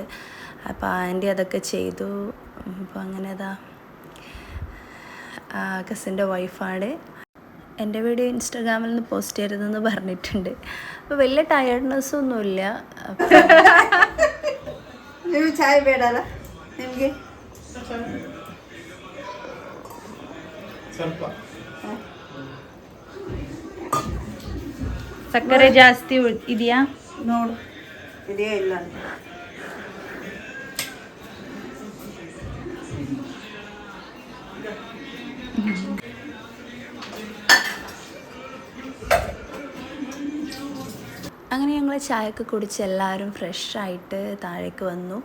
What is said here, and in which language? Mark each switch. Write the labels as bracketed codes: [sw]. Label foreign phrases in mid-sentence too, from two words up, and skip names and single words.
[ml] അപ്പോൾ ആൻറ്റി അതൊക്കെ ചെയ്തു. അപ്പോൾ അങ്ങനെ ഇതാ കസിൻ്റെ വൈഫാണ്. എൻ്റെ വീഡിയോ ഇൻസ്റ്റാഗ്രാമിൽ നിന്ന് പോസ്റ്റ് ചെയ്യരുതെന്ന് പറഞ്ഞിട്ടുണ്ട്. അപ്പോൾ വലിയ ടയർഡ്നെസ്സൊന്നുമില്ല. [kn] ചായ ಬೇಡಲ್ಲ ನಿಮಗೆ ಸಕ್ಕರೆ ಜಾಸ್ತಿ ಇದೆಯಾ ನೋಡು, ಇದೆಯಾ ಇಲ್ಲ ಅಂತ. [ml] അങ്ങനെ ഞങ്ങൾ ചായയൊക്കെ കുടിച്ച് എല്ലാവരും ഫ്രഷായിട്ട് താഴേക്ക് വന്നു.